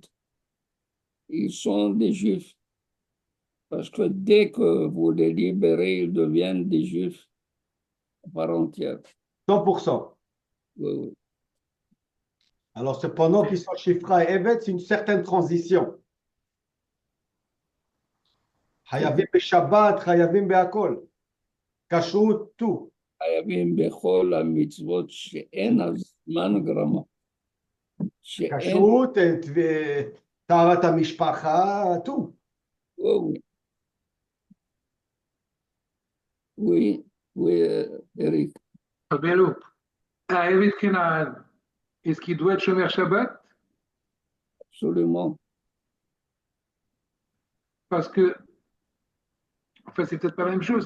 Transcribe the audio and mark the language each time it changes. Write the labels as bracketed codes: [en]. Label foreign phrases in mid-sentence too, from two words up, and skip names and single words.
[fr] Ils sont des Juifs. Parce que dès que vous les libérez, ils deviennent des Juifs à part entière. 100%. Oui, oui. Alors, cependant qu'ils sont Shifra et Eved, c'est une certaine transition. [he] חייבים שבת, חייבים בכל. [fr] Kashrut, tout. [he] חייבים בכל המצוות שאין הזמן גרמה. שאין... כשרות, טהרת המשפחה, [fr] tout. Oui, oui, oui, Eric. Abelou, à [he] עבד כנען, [fr] est-ce qu'il doit être [he] שומר שבת? [fr] Absolument. Parce que, enfin, c'est peut-être pas la même chose.